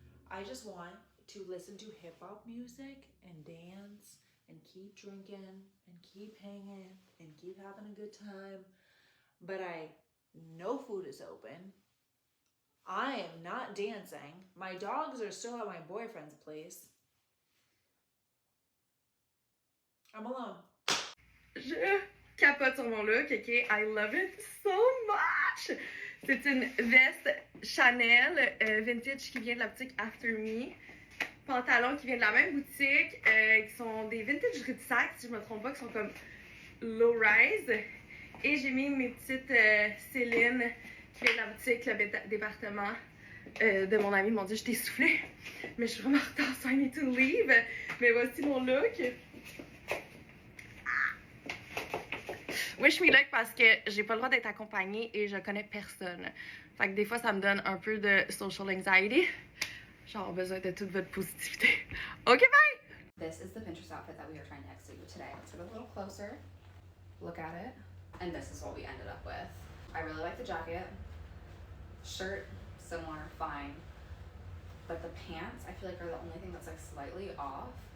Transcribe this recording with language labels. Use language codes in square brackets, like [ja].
[en] I just want to listen to hip hop music and dance and keep drinking and keep hanging and keep having a good time. But I know food is open. I am not dancing. My dogs are still at my boyfriend's place. I'm alone. [fr] Je capote sur mon look, ok? [en] I love it so much! [fr] C'est une veste Chanel vintage qui vient de la boutique After Me. Pantalon qui vient de la même boutique, qui sont des vintage Ritsac, si je me trompe pas, qui sont comme low rise. Et j'ai mis mes petites Céline qui vient de la boutique, le département de mon ami. Mon Dieu, je t'ai soufflé, mais je suis vraiment en retard, [en] so I need to leave. [fr] Mais voici mon look. [en] Wish me luck [fr] parce que j'ai pas le droit d'être accompagnée et je connais personne. Fait que des fois, ça me donne un peu de [en] social anxiety. [fr] Genre besoin de toute votre positivité. [en] Okay, bye! This is the Pinterest outfit that we are trying to execute today. Let's get a little closer, look at it, and this is what we ended up with. I really like the jacket. Shirt, similar, fine. But the pants, I feel like are the only thing that's like slightly off.